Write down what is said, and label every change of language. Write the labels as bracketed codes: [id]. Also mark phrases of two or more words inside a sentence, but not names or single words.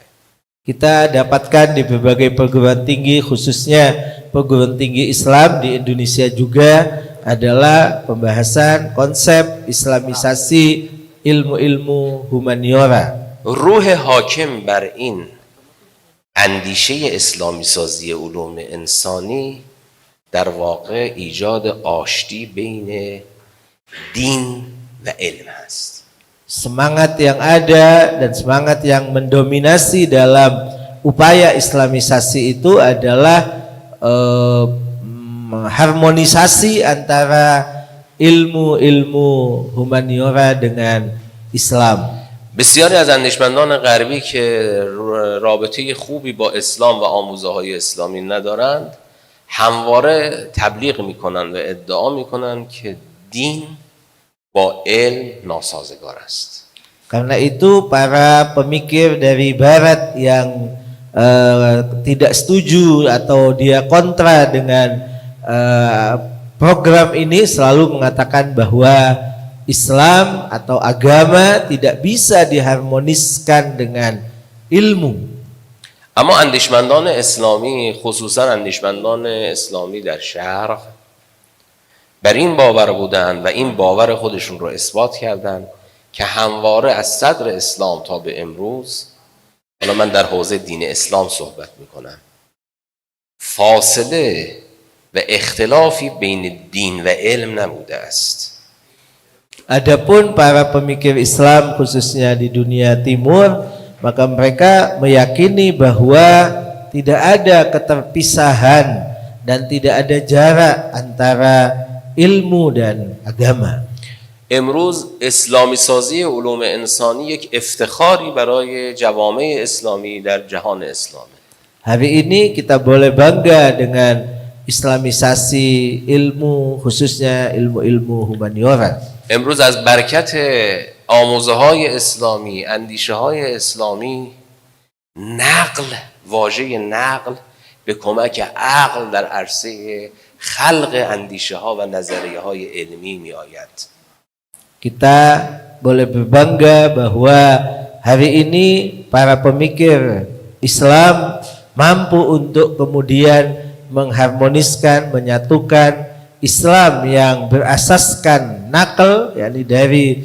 [id] Kita dapatkan di berbagai perguruan tinggi, khususnya perguruan tinggi Islam di Indonesia juga adalah pembahasan konsep islamisasi ilmu-ilmu humaniora. [fa] روح حاکم بر این اندیشه اسلامی سازی علوم انسانی در واقع ایجاد آشتی بین دین و علم است. [id] Semangat yang ada dan semangat yang mendominasi dalam upaya islamisasi itu adalah harmonisasi antara ilmu-ilmu humaniora dengan Islam. [fa] بسیاری از اندیشمندان غربی که رابطه خوبی با اسلام و آموزه های اسلامی ندارند همواره تبلیغ میکنند و ادعا میکنند که دین با علم ناسازگار است. [id] Karena itu para pemikir dari barat yang tidak setuju atau dia kontra dengan program ini selalu mengatakan bahwa Islam atau agama tidak bisa diharmoniskan dengan ilmu. [fa] اما اندیشمندان اسلامی خصوصا اندیشمندان اسلامی در شرق بر این باور بودند و این باور خودشون رو اثبات کردند که همواره از صدر اسلام تا به امروز، حالا من در حوزه دین اسلام صحبت میکنم، فاصله و اختلافی بین دین و علم نبوده است. [id] Adapun para pemikir Islam khususnya di dunia timur, maka mereka meyakini bahwa tidak ada keterpisahan dan tidak ada jarak antara ilmu dan agama. [fa] امروز اسلامی سازی علوم انسانی یک افتخاری برای جوامع اسلامی در جهان اسلامه. [id] Hari ini kita boleh bangga dengan islamisasi ilmu, khususnya ilmu-ilmu humaniora. [fa] امروز از برکت آموزه های اسلامی، اندیشه های اسلامی، نقل، واژه نقل به کمک عقل در عرصه خلق اندیشه ها و نظریه های علمی می آید. [id] Kita boleh berbangga bahwa hari ini para pemikir Islam mampu untuk kemudian mengharmoniskan, menyatukan Islam yang berasaskan nakal, yakni dari